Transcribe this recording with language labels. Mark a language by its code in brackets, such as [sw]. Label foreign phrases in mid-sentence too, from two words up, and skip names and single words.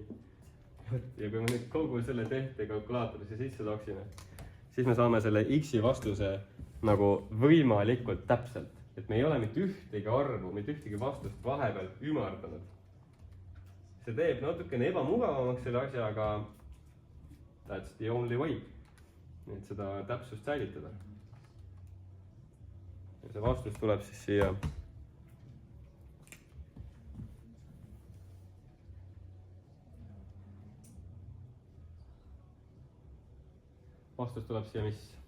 [et] Ja kui me nüüd kogu selle tehte kalkulaatorisse sisse toksime, siis me saame selle x-i vastuse nagu võimalikult täpselt. Et me ei ole mitte ühtegi arvu, mitte ühtegi vastust vahepeal ümardanud. See teeb natukene ebamugavamaks selle asja, aga [en] that's the only way. [et] Et seda täpsust säilitada. Ja see vastus tuleb siis siia. Vastus tuleb siia mis?